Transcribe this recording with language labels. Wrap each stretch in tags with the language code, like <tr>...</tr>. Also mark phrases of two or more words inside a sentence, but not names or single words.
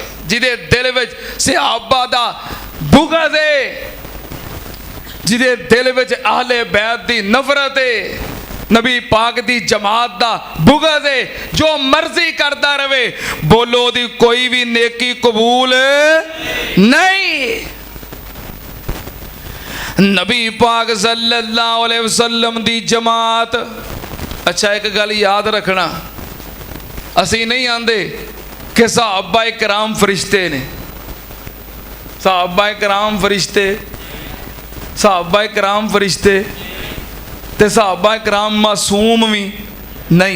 <pa>جیدے دل وچ صحابہ دا بغض ہے، جیدے دل وچ اہل بیت دی نفرت ہے، نبی پاک دی جماعت دا بغض ہے، جو مرضی کردا رہے، بولو دی کوئی بھی نیکی قبول نہیں. نبی پاک</pa> <ar>صلى الله عليه وسلم</ar> <pa>دی جماعت. اچھا ایک گل یاد رکھنا، اسی نہیں آندے کہ صحابہ کرام فرشتے نے، صحابہ کرام فرشتے، صحابہ کرام فرشتے تے صحابہ کرام معصوم بھی نہیں.</pa>